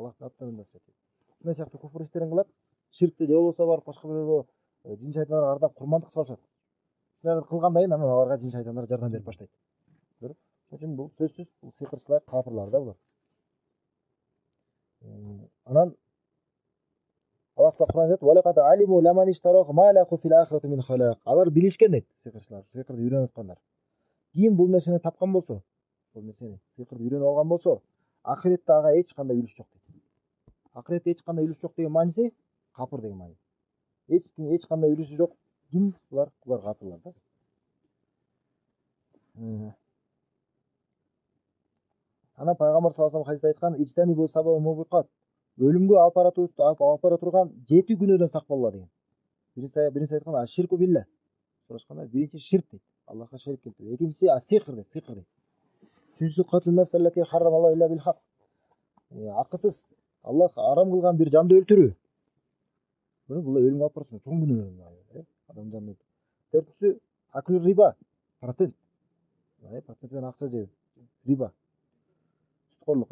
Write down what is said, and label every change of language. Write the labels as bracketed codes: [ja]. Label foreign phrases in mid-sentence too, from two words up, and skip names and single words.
[ky] Аллахтын аттарынан жазышат дейт. Ушундай сыяктуу куфр иштерин кылат. Ширкти же болбосо барып башка бирөөгө жин шайтандарга ардап курмандык салышат. Ушуларды кылгандан кийин анан аларга жин шайтандар жардам берип баштайт. Ошон үчүн бул сөзсүз бул сихырчылар кафирлар да булар. Анан Аллах Кур'ан айтат: [ar] "ولقد علموا لمن اشتراه ما له في الآخرة من خلاق." [ky] Алар билишкен дейт, сихырчылар, сихырды үйрөнүп аткандар. Ким бул нерсени тапкан болсо, бул нерсени сихырды үйрөнүп алган болсо, ахиретте ага эч кандай үлүш жок дейт. Ахиретте эч кандай үлүш жок деген мааниси капыр деген маани. Эч кандай үлүшү жок. Ким булар? Булар капырлар да. Анан пайгамбар [ar] صلى الله عليه [ky] хадисте айткан: [ar] "اجتنبوا السبع الموبقات." [ky] Өлүмгө алып бара турган 7 күнөөдөн сак болла деген. Биринчиси айткан [ar] الشرك بالله. [ky] Сурашканда биринчи ширк дейт. Аллахка шерик келтирүү. Экинчиси асихр дейт, сихр дейт. [ar] Үчүнчүсү قتل النفس التي حرم الله إلا بالحق. [ky] Акысыз Аллах арам кылган бир жанды өлтүрүү. Бул өлүмгө алып барат, чоң күнөө. Адам жанын өлтүрүү. Төртүнчүсү [ar] أكل الربا, [ky] процент. Процент менен акча жөө. Риба. Суткорлук.